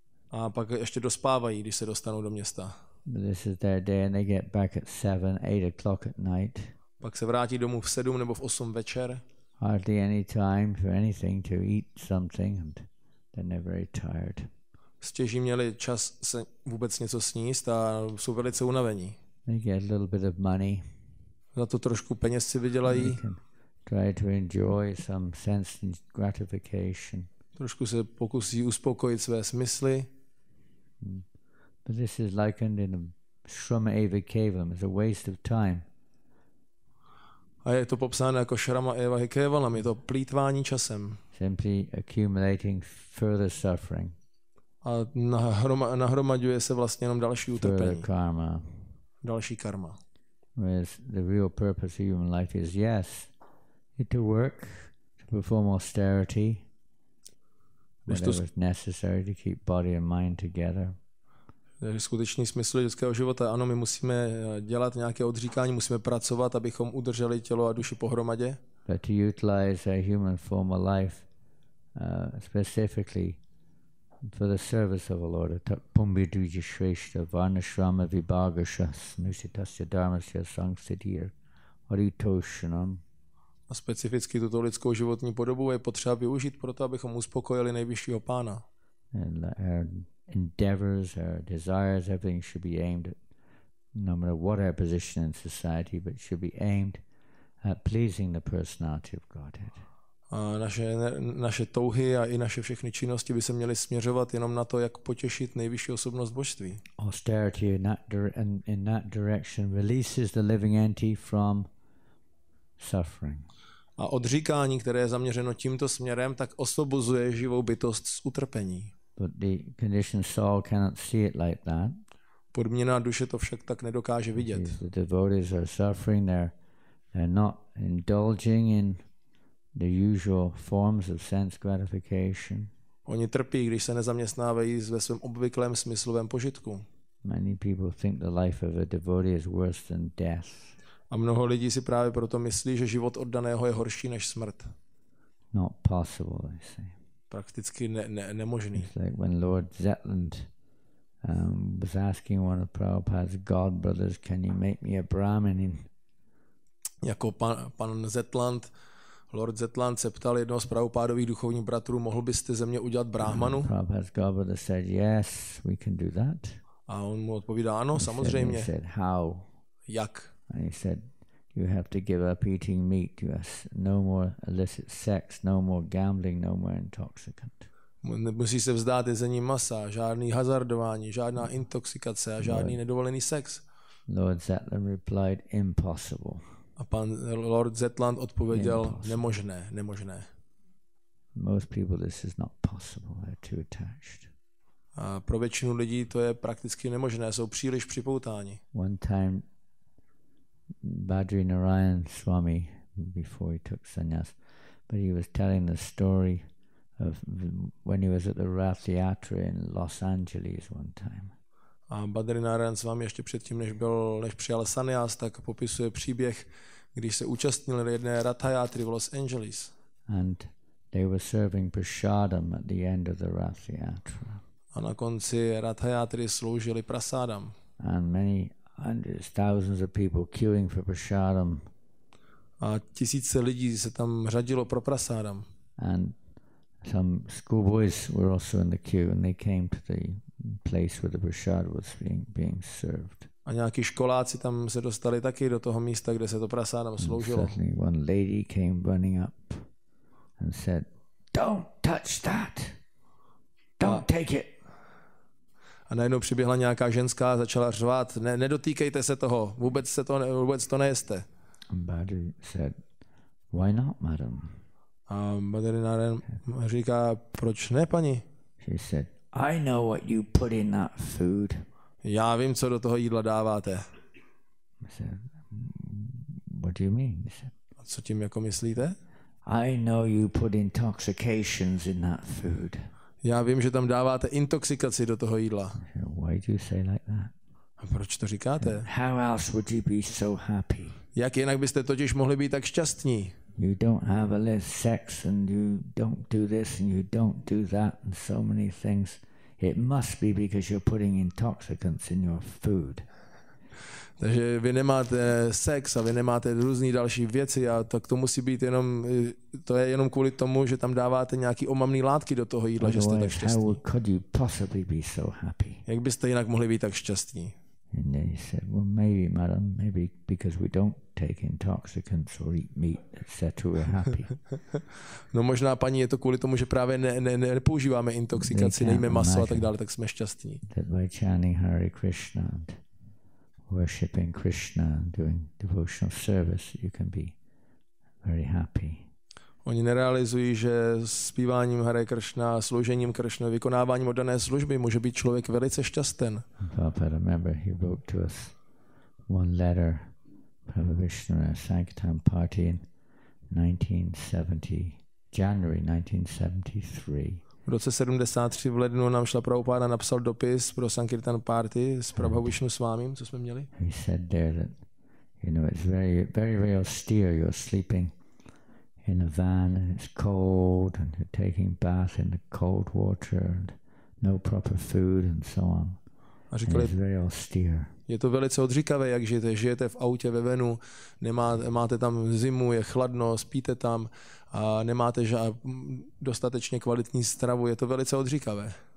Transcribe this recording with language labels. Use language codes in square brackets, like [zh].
[cs] A pak ještě dospávají, když se dostanou do města. [en] This is their day and they get back at 7, 8 o'clock at night. [cs] Pak se vrátí domů v 7 nebo v 8 večer. [en] Hardly any time for anything to eat something, and then they're very tired. [cs] Stěží měli čas se vůbec něco sníst a jsou velice unavení. [en] They get a little bit of money. [cs] Za to trošku peněz si vydělají. [en] Try to enjoy some sense gratification. [cs] Trošku se pokusí uspokojit své smysly. [en] But this is likened in Shrama Eva Kevalam as a waste of time. [cs] A je to popsáno jako Shrama Eva Kevalam, je to plýtvání časem. [en] Simply accumulating further suffering. [cs] A nahromaďuje se vlastně jenom další utrpení. [en] Karma. [cs] Další karma. [en] Whereas the real purpose of human life is, yes, to work, to perform austerity, whatever is necessary to keep body and mind together. [cs] Skutečný smysl lidského života, ano, my musíme dělat nějaké odříkání, musíme pracovat, abychom udrželi tělo a duši pohromadě. [en] But to utilize a human form of life specifically for the service of the Lord, [sa] Pumbidvija Shrestha Varnashrama Vibhagasha Snusitasya Dharmasya Sangsiddhir Haritoshanam. [cs] A specificky tuto lidskou životní podobu je potřeba využít proto, abychom uspokojili nejvyššího pána. [en] And our endeavors, our desires, everything should be aimed at no matter what our position in society, but should be aimed at pleasing the personality of Godhead. [cs] A naše touhy a i naše všechny činnosti by se měly směřovat jenom na to, jak potěšit nejvyšší osobnost božství. [en] Austerity in that direction releases the living entity from suffering. [cs] A odříkání, které je zaměřeno tímto směrem, tak osvobozuje živou bytost z utrpení. [en] But the conditioned soul cannot see it like that. [cs] Podmíněná duše to však tak nedokáže vidět. [en] The devotees are suffering, they're not indulging in the usual forms of sense gratification. [cs] Oni trpí, když se nezaměstnávají ve svém obvyklém smyslovém požitku. [en] Many people think the life of a devotee is worse than death. [cs] A mnoho lidí si právě proto myslí, že život oddaného je horší než smrt. [en] Not possible, they say. [cs] Prakticky nemožný. [en] It's like when Lord Zetland was asking one of Prabhupada's god brothers, can you make me a Brahmin? [cs] Jako pan Zetland, Lord Zetland se ptal jednoho z Prabhupádových duchovních bratrů, mohl byste ze mě udělat brahmanu? [en] Prabhupada's god brother said, yes, we can do that. [cs] A on mu odpovídá, ano, samozřejmě. [en] He said, how? [cs] Jak? [en] And he said, you have to give up eating meat. You have no more illicit sex, no more gambling, no more intoxicant. [cs] Musí se vzdát jezení masa, žádný hazardování, žádná intoxikace a žádný nedovolený sex. [en] Lord Zetland replied, impossible. [cs] A pan Lord Zetland odpověděl, nemožné. [en] Most people this is not possible. They're too attached. [cs] A pro většinu lidí to je prakticky nemožné, jsou příliš připoutáni. [en] One time Badri Narayan Swami, before he took sannyas, but he was telling the story of when he was at the Rath Yatra in Los Angeles one time. [cs] A Badri Narayan Swami ještě předtím, než přijal sannyas, tak popisuje příběh, když se účastnil jedné Ratha Yatry v Los Angeles. [en] And they were serving prasadam at the end of the Rath Yatra. [cs] A na konci Ratha Yatry sloužili prasádam. [en] And many hundreds, thousands of people queuing for prasadam. [cs] A tisíce lidí se tam řadilo pro prasádam. [en] And some schoolboys were also in the queue, and they came to the place where the prasad was being served. [cs] A nějaký školáci tam se dostali taky do toho místa, kde se to prasádam sloužilo. [en] And suddenly one lady came running up and said, "Don't touch that. Don't take it." [cs] A najednou přiběhla nějaká ženská a začala řvát, nedotýkejte se toho, vůbec to nejeste. [en] And Badri said, "Why not, madam?" [cs] A Badri Narayan říká, proč ne, paní? [en] She said, "I know what you put in that food." [cs] Já vím, co do toho jídla dáváte. [en] I said, "What do you mean?" He said, [cs] A co tím jako myslíte? [en] "I know you put intoxications in that food." [cs] Já vím, že tam dáváte intoxikaci do toho jídla. [en] I said, "Why do you say like that?" [cs] A proč to říkáte? [en] "How else would you be so happy? [cs] Jak jinak byste totiž mohli být tak šťastní? [en] You don't have a little sex and you don't do this and you don't do that and so many things. It must be because you're putting intoxicants in your food." [cs] Takže vy nemáte sex a vy nemáte různý další věci a tak to musí být jenom, to je jenom kvůli tomu, že tam dáváte nějaký omamný látky do toho jídla, že jste tak šťastní. [en] How could you possibly be so happy? [cs] Jak byste jinak mohli být tak šťastní? [en] And then he said, "Well, maybe, madam, maybe because we don't take intoxicants or eat meat, etc. We're happy." [cs] No možná, paní, je to kvůli tomu, že právě nepoužíváme intoxikaci, nejíme maso a tak dále, tak jsme šťastní. [en] That by chanting Hare Krishna and worshipping Krishna and doing devotional service, you can be very happy. [cs] Oni nerealizují, že zpíváním Hare Krishna, sloužením Krishna, vykonáváním oddané služby může být člověk velice šťasten. [en] Prabhupada, remember, he wrote to us one letter, Prabhupada Vishnu Sankirtan Party in 1970, January 1973. [cs] V roce 73 v lednu nám šla Prabhupada napsal dopis pro Sankirtan Party s Prabhu Vishnu Swamím, co jsme měli. [en] He said there that, you know, it's very, very, very austere. You're sleeping in a van and it's cold and you're taking bath in the cold water and no proper food and so on. [cs] A říkali, [en] it's very austere. [cs] Je to velice odříkavé, jak žijete v autě ve venu, máte tam zimu, je chladno, spíte tam a nemáte dostatečně kvalitní stravu, je to velice odříkavé.